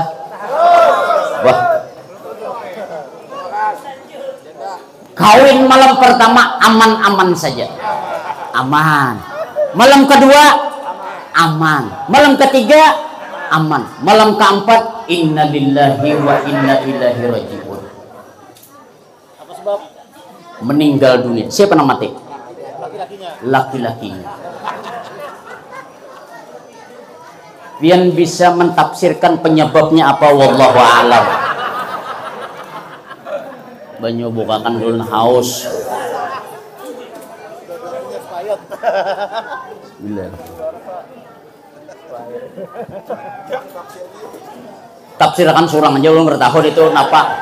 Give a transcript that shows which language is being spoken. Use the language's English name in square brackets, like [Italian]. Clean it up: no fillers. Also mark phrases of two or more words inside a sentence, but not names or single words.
[Banjar] Wah. Kawin malam pertama aman-aman saja. Aman. Malam kedua aman. Malam ketiga aman. Malam keempat [Arabic] innalillahi wa inna ilaihi rajiun. [Banjar] Apa sebab? Meninggal dunia. Siapa yang mati? Laki-lakinya. Pian bisa mentafsirkan penyebabnya apa? [Arabic] Wallahu a'lam. [Banjar] Banyu bukakan dulu haus. Bila. Tafsirkan surang aja belum bertahun itu napa?